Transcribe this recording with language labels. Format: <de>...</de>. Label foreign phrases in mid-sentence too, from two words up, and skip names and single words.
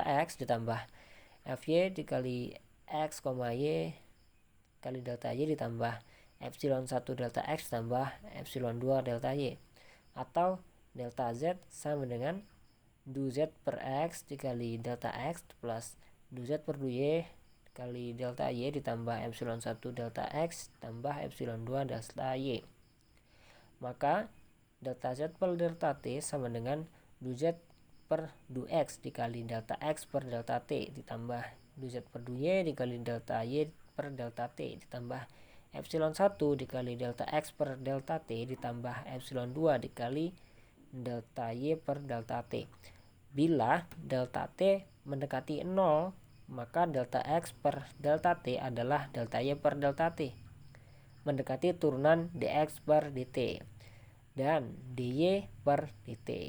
<id>X ditambah Fy dikali X, Y kali delta Y ditambah epsilon 1 delta X tambah epsilon 2 delta Y, atau delta Z sama dengan du-z per X dikali delta X plus du-z per du-Y kali delta Y ditambah epsilon 1 delta X tambah epsilon 2 delta Y. Maka delta Z per delta T sama dengan du Z per du X dikali delta X per delta T ditambah du Z per du Y dikali delta Y per delta T ditambah epsilon 1 dikali delta X per delta T ditambah epsilon 2 dikali delta Y per delta T. Bila delta T mendekati 0, maka delta X per delta T adalah delta Y per delta T mendekati turunan dx per dt dan dy per dt.</id>